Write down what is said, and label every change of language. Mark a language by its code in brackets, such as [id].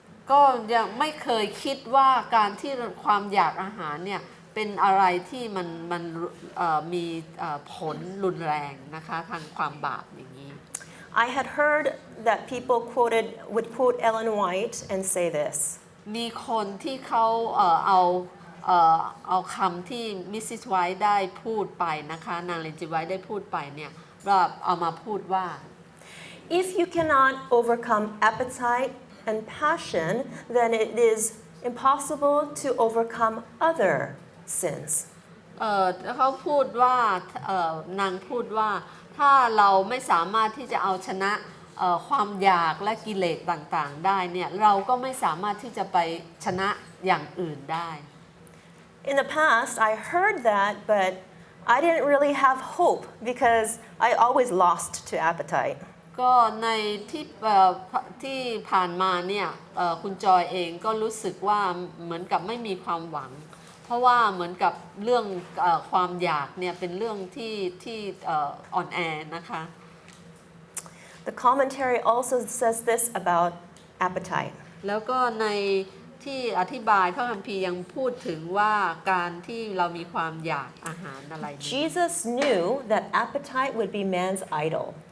[th] ก็ยังไม่เคยคิดว่าการที่ความอยากอาหารเนี่ยเป็นอะไรที่มันมีผลรุนแรงนะคะทางความบาปอย่างนี้ [en] I had heard that people would quote Ellen White and say this. [th] มีคนที่เขาเอาคำที่มิสซิสไวท์ได้พูดไปนะคะนางเลนจิไวท์ได้พูดไปเนี่ยว่าเอามาพูดว่า [en] If you cannot overcome appetite and passion, then it is impossible to overcome other sins. [th] เขาพูดว่านางพูดว่าถ้าเราไม่สามารถที่จะเอาชนะความอยากและกิเลสต่างๆได้เนี่ยเราก็ไม่สามารถที่จะไปชนะอย่างอื่นได้ [en] In the past, I heard that, but I didn't really have hope because I always lost to appetite. [th] ก็ในที่ผ่านมาเนี่ยคุณจอยเองก็รู้สึกว่าเหมือนกับไม่มีความหวังเพราะว่าเหมือนกับเรื่องความอยากเนี่ยเป็นเรื่องที่อ่อนแอนะคะ [en] The commentary also says this about appetite. [th] แล้วก็ในที่อธิบายพระคัมภีร์ยังพูดถึงว่าการที่เรามีความอยากอาหารอะไร [en] Jesus knew that appetite would be man's idol.